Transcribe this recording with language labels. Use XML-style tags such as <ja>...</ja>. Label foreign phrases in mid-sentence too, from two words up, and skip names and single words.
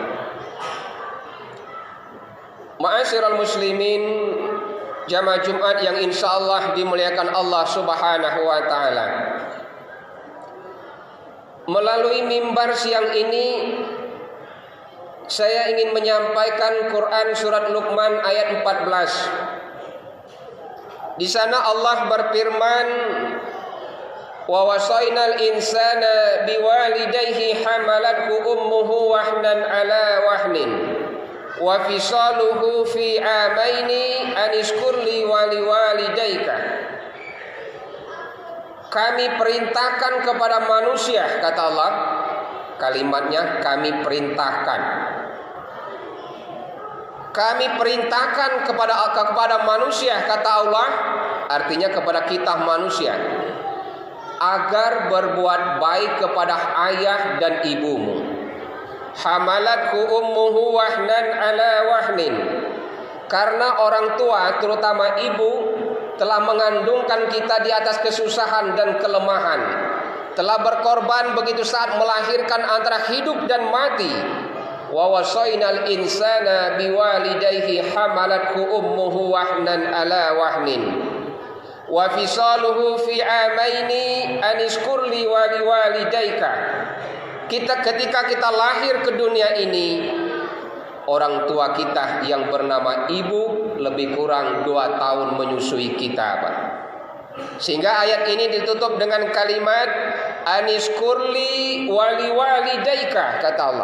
<ar>معاشر المسلمين,</ar> <id>jamaah Jumat yang insyaallah dimuliakan Allah</id> <ar>سبحانه وتعالى.</ar> <id>Melalui mimbar siang ini saya ingin menyampaikan Quran surat Luqman ayat 14. Di sana Allah berfirman,</id> <ar>ووصينا الإنسان بوالديه حملته أمه وهنا على وهن وفصاله في عامين أن اشكر لي ولوالديك.</ar> <id>Kami perintahkan kepada manusia, kata Allah. Kalimatnya kami perintahkan. Kami perintahkan kepada manusia, kata Allah, artinya kepada kita manusia, agar berbuat baik kepada ayah dan ibumu.</id> <ar>حملته أمه وهنا على وهن.</ar> <id>Karena orang tua, terutama ibu, telah mengandungkan kita di atas kesusahan dan kelemahan, telah berkorban begitu saat melahirkan antara hidup dan mati.</id> <ar>ووصينا الإنسان بوالديه حملته أمه وهنا على وهن وفصاله في عامين أن اشكر لي ولوالديك.</ar> <id>Ketika kita lahir ke dunia ini, orang tua kita yang bernama ibu lebih kurang 2 tahun menyusui kita, Pak. Sehingga ayat ini ditutup dengan kalimat</id> <ar>أن اشكر لي ولوالديك,</ar> <id>kata Allah.</id>